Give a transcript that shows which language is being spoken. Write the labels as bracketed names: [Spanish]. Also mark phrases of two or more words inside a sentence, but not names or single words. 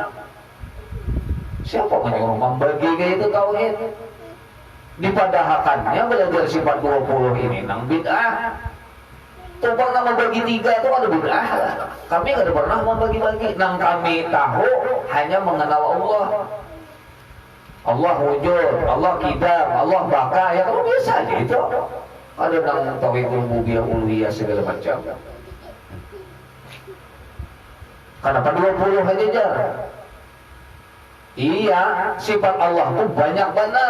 [Indonesian] Siapa menyuruh membagi kayak itu tauhid? [Banjar] Dipadahakannya belajar sifat 20 ini nang bid'ah. [Indonesian] Tuh pernah membagi 3 itu ada bid'ah. Kami nggak pernah membagi-bagi. [Banjar] Nang kami tahu hanya mengenal Allah. [Indonesian] Allah wujud, Allah kidam, Allah baka, ya kalau biasa aja itu. [Banjar] Ada nang [Arabic] توحيد الربوبية الألوهية [Banjar] segala macam. Kenapa 20 aja jar? [Indonesian] Iya, sifat Allah tuh banyak benar.